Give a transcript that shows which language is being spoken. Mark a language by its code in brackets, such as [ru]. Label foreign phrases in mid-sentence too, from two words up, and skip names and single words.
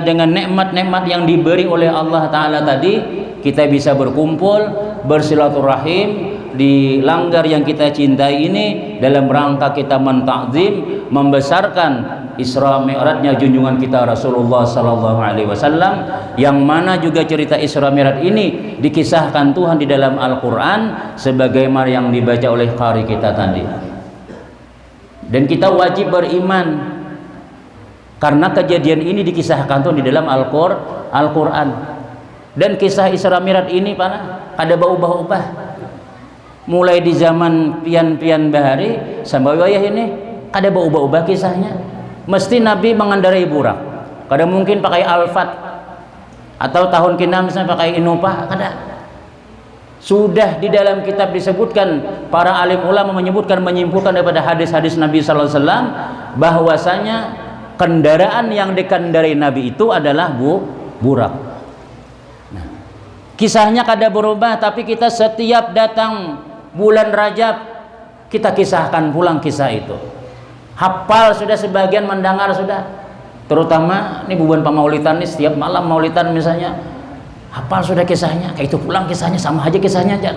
[id] dengan nikmat-nikmat yang diberi oleh Allah taala tadi, kita bisa berkumpul, bersilaturahim di langgar yang kita cintai ini, dalam rangka kita mentakzim, membesarkan Isra Mi'rajnya junjungan kita Rasulullah [ar] صلى الله عليه وسلم, [id] yang mana juga cerita Isra Mi'raj ini dikisahkan Tuhan di dalam Al-Qur'an sebagaimana yang dibaca oleh qari kita tadi. Dan kita wajib beriman karena kejadian ini dikisahkan Tuhan di dalam Al-Qur'an. [bjn] Dan kisah Isra Mi'raj ini ada ubah-ubah, mulai di zaman pian-pian bahari sampai wayah ini ada ubah-ubah kisahnya. Mesti Nabi mengendarai burak, kadang mungkin pakai alfat, atau tahun kina misalnya pakai inupah. Kada sudah di dalam kitab disebutkan, para alim ulama menyimpulkan daripada hadis-hadis Nabi [ar] صلى الله عليه وسلم [bjn] bahwasanya kendaraan yang dikendarai Nabi itu adalah burak. Kisahnya kada berubah, tapi kita setiap datang bulan Rajab kita kisahkan pulang kisah itu. Hafal sudah, sebagian mendengar sudah. Terutama ini bubuan pamaulitan nih, setiap malam maulitan misalnya, hafal sudah kisahnya, kayak itu pulang kisahnya, sama aja kisahnya aja.